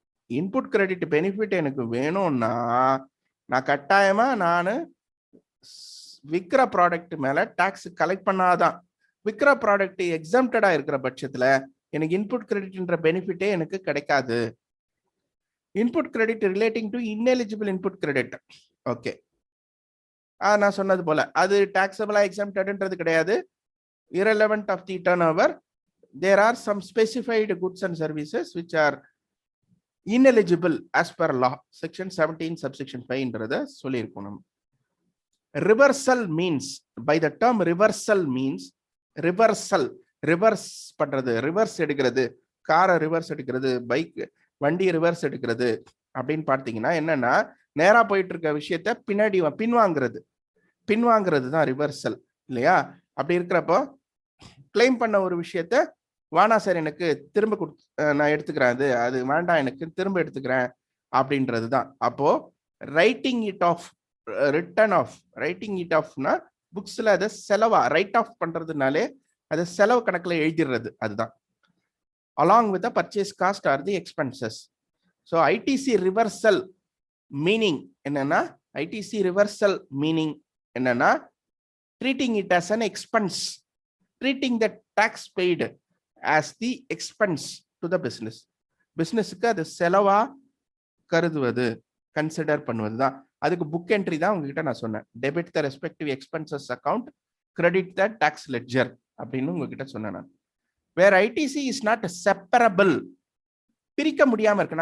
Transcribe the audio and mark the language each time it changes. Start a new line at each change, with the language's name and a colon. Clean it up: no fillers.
Tamil: Input credit benefit எனக்கு வேணும்னா நான் கட்டாயமா நான் விற்கிற ப்ராடக்ட் மேல டாக்ஸ் கலெக்ட் பண்ணாதான். விற்கிற ப்ராடக்ட் எக்ஸம்டடா இருக்கிற பட்சத்துல எனக்கு இன்புட் கிரெடிட்ன்ற பெனிஃபிட்டே எனக்கு கிடைக்காது. Input credit relating to ineligible input credit. Okay, நான் சொன்னது போல அது டாக்ஸபிளா எக்ஸம்டட்ன்றது கிடையாது.
English: irrelevant of the turnover, there are some specified goods and services which are ineligible as per law.
Tamil: Section 17 subsection 5 ன்றத சொல்லியிருக்கோம் நம்ம.
English: Reversal means, by the term reversal means, reversal,
Tamil: reverse பண்றது, reverse எடுக்கிறது, காரை ரிவர்ஸ் எடுக்கிறது, பைக் வண்டி reverse எடுக்கிறது அப்படின்னு பார்த்தீங்கன்னா என்னன்னா, நேரா போயிட்டு இருக்க விஷயத்த பின்னாடி பின்வாங்கிறது தான் ரிவர்சல் இல்லையா? அப்படி இருக்கிறப்போ கிளைம் பண்ண ஒரு விஷயத்த வானா சார் எனக்கு திரும்ப நான் எடுத்துக்கிறேன், அது வேண்டாம் எனக்கு திரும்ப எடுத்துக்கிறேன் அப்படின்றது தான். அப்போ writing it of, return of, writing it ஆஃப்னா புக்ஸ்ல அதை செலவா ரைட் ஆஃப் பண்றதுனாலே அதை செலவு கணக்குல எழுதிடுறது, அதுதான்.
English: along with the purchase cost or the expenses. So ITC reversal meaning என்னன்னா ITC reversal meaning என்னன்னா treating it as an expense, treating the tax paid as the expense to the business.
Tamil: பிசினஸ்க்கு அது செலவா கருதுவது, consider பண்ணுவது தான். அதுக்கு book entry தான் உங்ககிட்ட நான் சொன்னேன்.
English: debit the respective expenses account, credit the tax ledger
Tamil: அப்படின்னு உங்ககிட்ட சொன்னேன் நான்.
English: where ITC is not separable,
Tamil: பிரிக்க முடியாம இருக்கு.